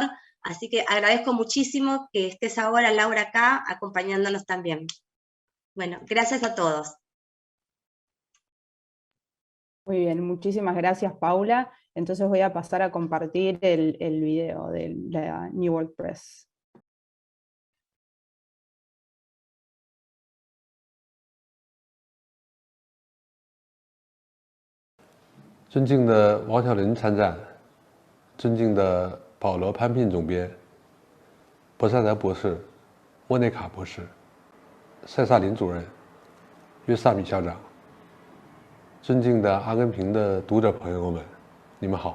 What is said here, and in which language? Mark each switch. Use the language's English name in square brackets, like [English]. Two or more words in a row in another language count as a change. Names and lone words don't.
[Spanish] Así que agradezco muchísimo que estés ahora, Laura, acá, acompañándonos también. Bueno, gracias a todos. Muy bien, muchísimas gracias, Paula. Entonces voy a pasar a compartir el video de la New World Press. [Chinese] 尊敬的王小林参赞，尊敬的保罗潘聘总编，博萨德博士，沃内卡博士，塞萨林主任，约萨米校长，尊敬的阿根廷的读者朋友们，你们好。